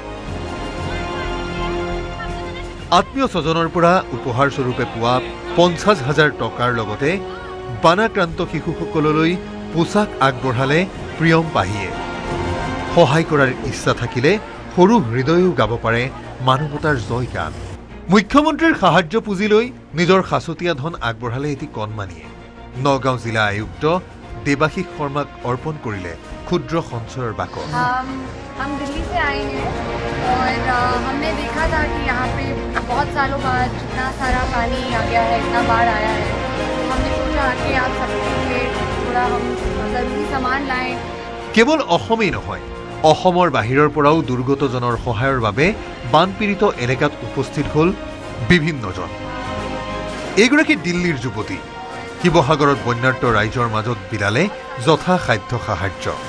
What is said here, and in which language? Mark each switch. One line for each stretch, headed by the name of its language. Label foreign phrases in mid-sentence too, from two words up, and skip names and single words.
Assamese: আত্মীয় স্বজনৰ পৰা উপহাৰ স্বৰূপে পোৱা 50,000 টকাৰ লগতে বানাক্ৰান্ত শিশুসকললৈ পোছাক আগবঢ়ালে প্ৰিয়ম পাহিয়ে সহায় কৰাৰ ইচ্ছা থাকিলে সৰু হৃদয়ো গাব পাৰে মানৱতাৰ জয় গান মুখ্যমন্ত্ৰীৰ সাহায্য পুঁজি লৈ নিজৰ সাঁচতীয়া ধন আগবঢ়ালে এটি কণমানিয়ে নগাঁও জিলা আয়ুক্ত দেৱাশীষ শৰ্মাক অৰ্পণ কৰিলে ক্ষুদ্ৰ সঞ্চয়ৰ বাকচ
Hindi: हम दिल्ली से आए हैं और हमने देखा था कि यहाँ पे बहुत सालों बाद इतना सारा पानी आ गया है इतना बाढ़ आया है हमने सोचा कि आप सबके लिए थोड़ा हम ज़रूरी सामान लाएं
Assamese: কেৱল অসমেই নহয় অসমৰ বাহিৰৰ পৰাও দুৰ্গতজনৰ সহায়ৰ বাবে বানপীড়িত এলেকাত উপস্থিত হ'ল বিভিন্নজন এইগৰাকী দিল্লীৰ যুৱতী শিৱসাগৰত বন্যাৰ্ত ৰাইজৰ মাজত বিলালে যথাসাধ্য সাহায্য